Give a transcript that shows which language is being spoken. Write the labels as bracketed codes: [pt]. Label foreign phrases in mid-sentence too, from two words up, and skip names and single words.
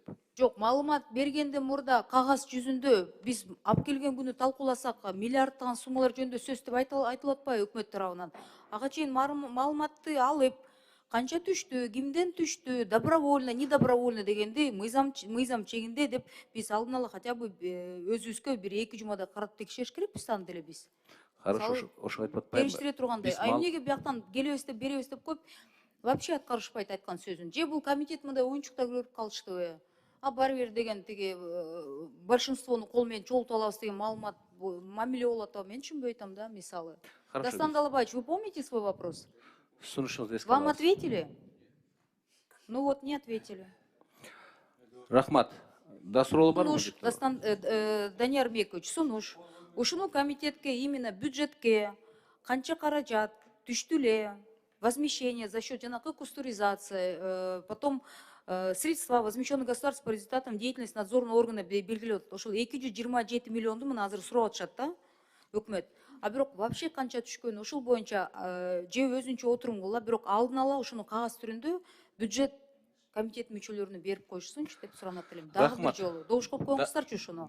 [ky] Жок, маалымат бергенден мурда кагаз жүзүндө биз алып келген күнү талкууласак, миллиарддаган суммалар жөнүндө сөз деп айтылып атпайбы өкмөт тарабынан? Ага чейин маалыматты алып, канча түштү, кимден түштү, [ru] добровольно, недобровольно [ky] дегенди мыйзам чегинде деп биз алдын ала [ru] хотя бы [ky] өзүбүзгө бир 2 жумада карап текшериш керекпиз аны деле биз. Хорошо, ошо айтып атпаймынбы? Териштире тургандай. А эмнеге бияктан келебиз деп беребиз деп коюп, вообще аткарышпайт айткан сөзүн. Же бул комитет мындай оюнчуктар көрүп калыштыбы? А баары бир деген тиги большинствону кол менен чогултуп алабыз деген маалымат мамиле болуп атабы? Мен түшүнбөй атам да, мисалы. Дастан Далабаевич, [ru] вы помните свой вопрос? Вам ответили? Ну вот, не ответили. [ky] Рахмат. Да суроолор барбы? Дастан Данияр Мейкович, сунуш. Ушуну комитетке, именно бюджетке канча каражат түштү эле? [ru] Возмещение за счет жанагы кустуризации, потом средства, возмещенные государством по результатам деятельности надзорного органа [ky] белгилеп, ошол 227 миллионду мына азыр сурап атышат да, өкмөт. А бирок вообще канча түшкөн, ошол боюнча же өзүнчө отурум кыла, бирок алдын ала ошону кагаз түрүндө бюджет комитет мүчөлөрүнө берип коюшсунчу деп суранат элем. Дагы бир жолу. Добуш коюп коюңуздарчы ошону.